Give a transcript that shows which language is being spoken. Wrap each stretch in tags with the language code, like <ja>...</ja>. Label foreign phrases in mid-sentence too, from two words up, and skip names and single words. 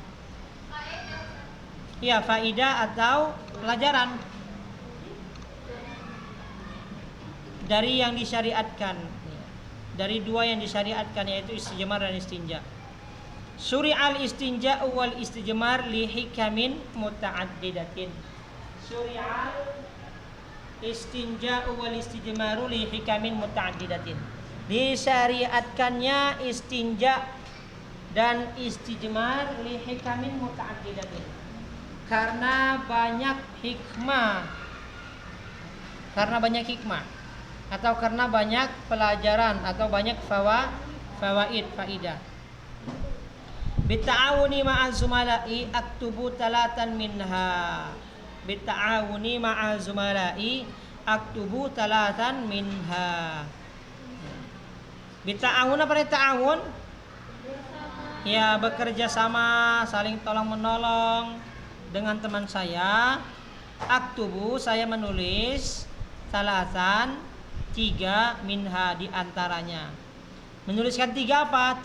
<id>Ya, faidah atau pelajaran dari yang disyariatkan, dari dua yang disyariatkan, yaitu istijmar dan istinja.</id> <ar>شرع الاستنجاء والاستجمار لحكم متعددة. شرع الاستنجاء والاستجمار لحكم متعددة.</ar> <id>Disyariatkannya istinja dan istijmar</id> <ar>لحكم متعددة.</ar> <id>Karena banyak hikmah. Atau karena banyak pelajaran atau banyak fawaid, faidah.</id> <ar>بالتعاون مع الزملاء أكتب ثلاثا منها. بالتعاون مع الزملاء أكتب ثلاثا منها.</ar> <id>Bita'awun apa arti ta'awun? Ya, bekerja sama, saling tolong menolong dengan teman saya. Aktubu, saya menulis talatan, 3 minha di antaranya. Menuliskan 3 apa?</id>